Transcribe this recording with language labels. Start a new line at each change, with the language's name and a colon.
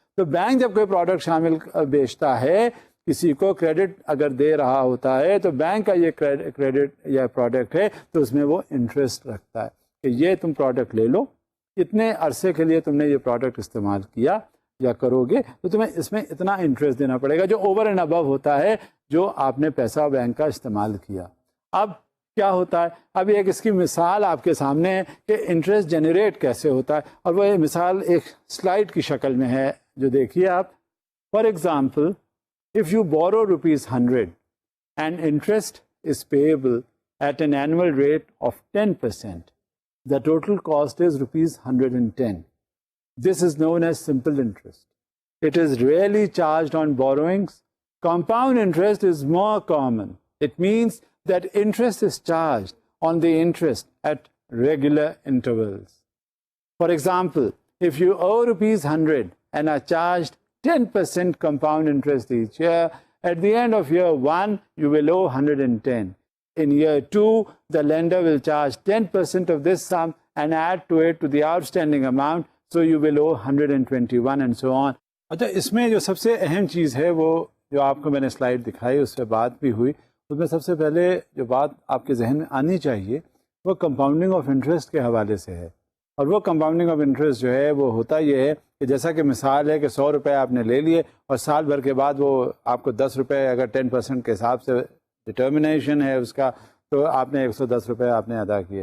Urdu: تو بینک جب کوئی پروڈکٹ شامل بیچتا ہے, کسی کو کریڈٹ اگر دے رہا ہوتا ہے, تو بینک کا یہ کریڈٹ یا پروڈکٹ ہے تو اس میں وہ انٹرسٹ رکھتا ہے کہ یہ تم پروڈکٹ لے لو, اتنے عرصے کے لیے تم نے یہ پروڈکٹ استعمال کیا یا کرو گے تو تمہیں اس میں اتنا انٹرسٹ دینا پڑے گا, جو اوور اینڈ ابو ہوتا ہے جو آپ نے پیسہ بینک کا استعمال کیا. اب کیا ہوتا ہے, اب ایک اس کی مثال آپ کے سامنے ہے کہ انٹرسٹ جنریٹ کیسے ہوتا ہے, اور وہ مثال ایک سلائڈ کی شکل میں ہے جو دیکھیے آپ.
English: For example, if you borrow rupees 100 and interest is payable at an annual rate of 10%, the total cost is rupees 110. This is known as simple interest. It is rarely charged on borrowings. Compound interest is more common. It means that interest is charged on the interest at regular intervals. For example, if you owe rupees 100 and are charged 10% compound interest each year, at the end of year 1, you will owe 110. In year 2, the lender will charge 10% of this sum and add to it to the outstanding amount, so you will owe 121 and so on.
Urdu: اچھا, اس میں جو سب سے اہم چیز ہے وہ جو آپ کو میں نے سلائڈ دکھائی, اس پہ بات بھی ہوئی, اس میں سب سے پہلے جو بات آپ کے ذہن میں آنی چاہیے وہ کمپاؤنڈنگ آف انٹرسٹ کے حوالے سے ہے. اور وہ کمپاؤنڈنگ آف انٹرسٹ جو ہے وہ ہوتا یہ ہے کہ جیسا کہ مثال ہے کہ 100 روپے آپ نے لے لیے اور سال بھر کے بعد وہ آپ کو 10 روپے اگر 10% کے حساب سے ڈٹرمنیشن ہے اس کا, تو آپ نے 110 روپے آپ نے ادا کیے.